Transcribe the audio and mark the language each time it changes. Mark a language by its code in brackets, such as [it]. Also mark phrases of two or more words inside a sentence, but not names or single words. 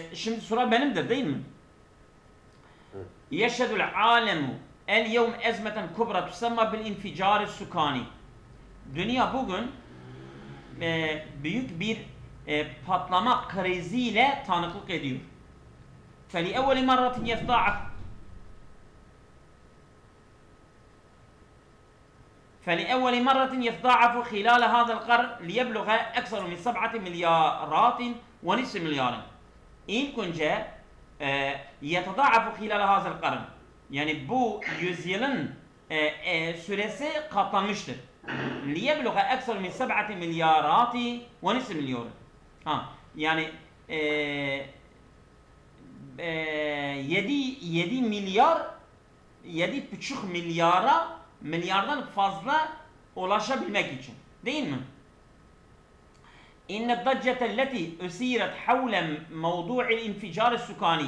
[tr] Şimdi sıra benimdir değil mi? [ar] يشهد العالم اليوم أزمة كبرى تسمى بالانفجار السكاني. [tr] Dünya bugün büyük bir patlama kriziyle tanıklık ediyor. [ar] فلأول مرة يتضاعف خلال هذا القرن ليبلغ أكثر من 7 مليارات ونصف مليار. [tr] İlk önce [ar] يتضاعف خلال هذا القرن. [tr] Yani bu yüzyılın süresi katlanmıştır. [ar] ليبلغ أكثر من 7 مليارات ونصف مليار. [tr] Yani 7 milyar 7,5 milyardan fazla ulaşabilmek için. Değil mi? [ar] إن الضجة التي أثيرت حول موضوع الانفجار السكاني.